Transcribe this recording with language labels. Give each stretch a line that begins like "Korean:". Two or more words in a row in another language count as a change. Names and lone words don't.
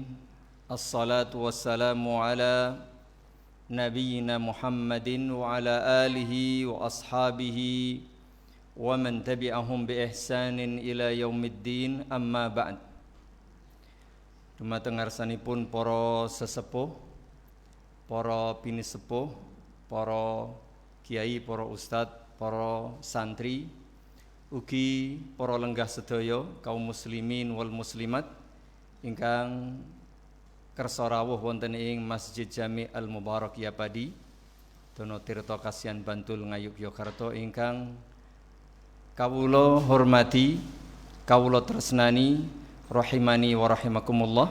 Arabic: والصلاة والسلام على نبينا محمد وعلى آله وأصحابه ومن تبعهم بإحسان إلى يوم الدين، أما بعد.
Javanese: Dumateng ngarsanipun para sesepuh, para pinisepuh, para kiai, para ustadz, para santri, ugi para lenggah sedaya kaum
Arabic: المسلمين والمسلمات
Javanese: ingkang kersa rawuh wonten ing Masjid Jami' Al Mubarak Yapadi, Dono Tirto Kasihan Bantul Ngayogyakarta ingkang kawula hormati, kawula tresnani,
Arabic: رحمني ورحمكم الله.